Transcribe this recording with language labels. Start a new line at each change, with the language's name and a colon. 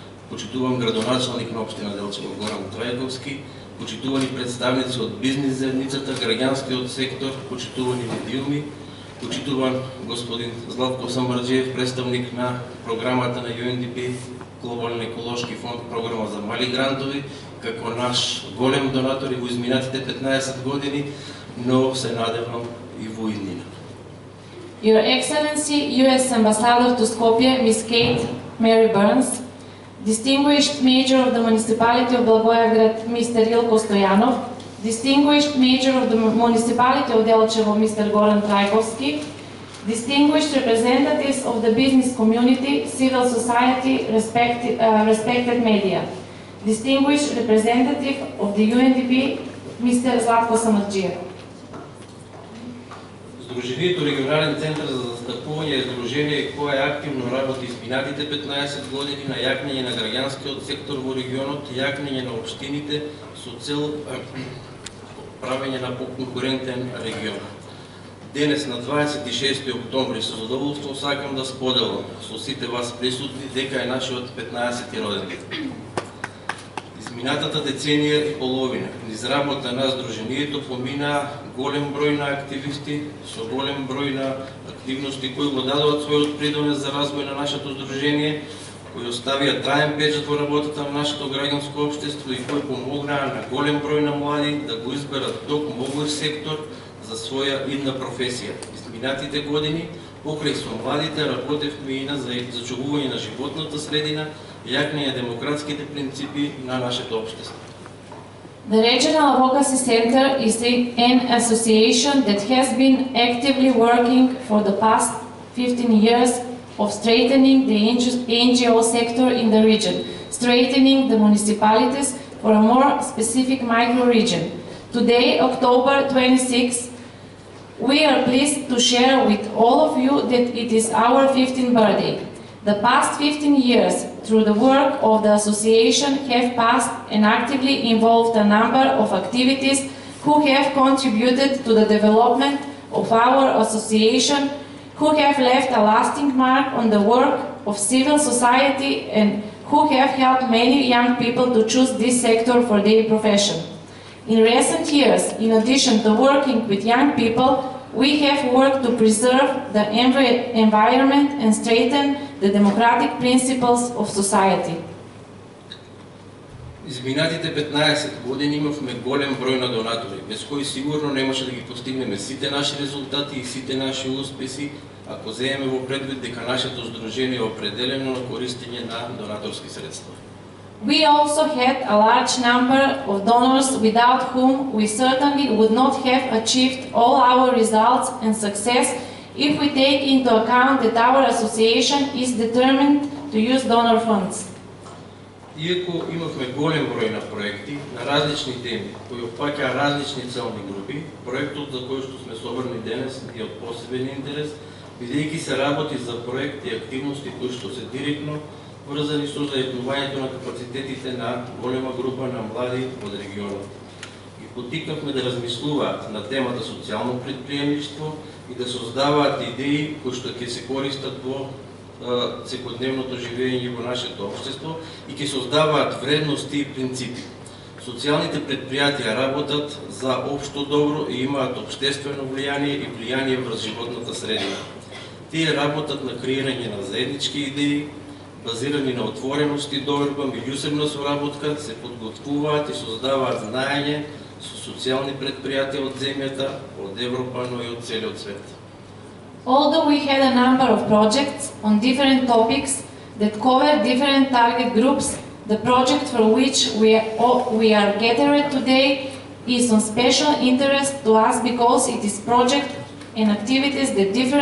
Macedonian: почитуван градоначалник на општина Делчево Горан Трајковски, почитувани представници од бизнис заедницата, граѓанскиот сектор, почитувани медиуми, почитуван господин Златко Самарџиев, представник на програмата на UNDP, Глобален еколошки фонд, програма за мали грантови, како наш голем донатор и во изминатите 15 години, но се надевам и во иднина.
English: Your Excellency, U.S. Ambassador to Skopje, Ms. Kate Mary Burns, Distinguished Major of the Municipality of Blagoevgrad, Mr. Ilko Stojanov, Distinguished Major of the Municipality of Delčevo, Mr. Goran Trajkovski, distinguished representatives of the business community, civil society, respected media, distinguished representative of the UNDP, Mr. Zlatko Samardžijev.
Macedonian: Сдруженијето Регионален центар за застапување е здружение кое активно работи изминатите 15 години на јакнење на граѓанскиот сектор во регионот, јакнење на општините со цел правење на поконкурентен регион. Денес на 26 октомври со задоволство сакам да споделам со сите вас присутни дека е нашиот 15-ти роденден. Изминатата деценија и половина низ работа на здруженијето помина голем број на активисти со голем број на активности кои го дадоа својот придонес за развој на нашето здружение, кои оставија траен печат во работата на нашето граѓанско општество и кои помогнаа на голем број на млади да го изберат токму овој сектор за своја идна професија. Изминатите години покрај со младите работевме и на зачувување на животната средина, јакнење демократските принципи на нашето општество.
English: The Regional Advocacy Center is an association that has been actively working for the past 15 years of strengthening the NGO sector in the region, strengthening the municipalities for a more specific micro-region. Today, October 26, we are pleased to share with all of you that it is our 15th birthday. The past 15 years, through the work of the association, have passed and actively involved a number of activities who have contributed to the development of our association, who have left a lasting mark on the work of civil society and who have helped many young people to choose this sector for their profession. In recent years, in addition to working with young people, we have worked to preserve the environment and strengthen the democratic principles of society.
Macedonian: Изминатите 15 години имавме голем број на донатори, без кои сигурно немаше да ги постигнеме сите наши резултати и сите наши успеси, ако земеме во предвид дека нашето здружение е определено на користење на донаторски средства.
English: We also had a large number of donors without whom we certainly would not have achieved all our results and success if we take into account that our association is determined to use donor funds.
Macedonian: Иако имавме голем број на проекти на различни теми кои опфаќаа различни целни групи, проектот за кој што сме собрани денес е од посебен интерес, бидејќи се работи за проекти и активности кои што се директно врзани со заеднувањето на капацитетите на голема група на млади од регионот. Ги поттикнавме да размислуваат на темата социјално предприемништво и да создаваат идеи кои што ќе се користат во секојдневното живење во нашето општество и ќе создаваат вредности и принципи. Социјалните предпријатија работат за општо добро и имаат општествено влијание и влијание врз животната средина. Тие работат на креирање на заеднички идеи, базирани на отвореност и доверба, меѓусебна соработка, се подготвуваат и создаваат знаење со социјални предпријатија од земјата, од Европа, но и од целиот свет.
English: Although we had a number of projects on different topics that cover different target groups, the project for which we are gathered today is of special interest to us because it is project and activities that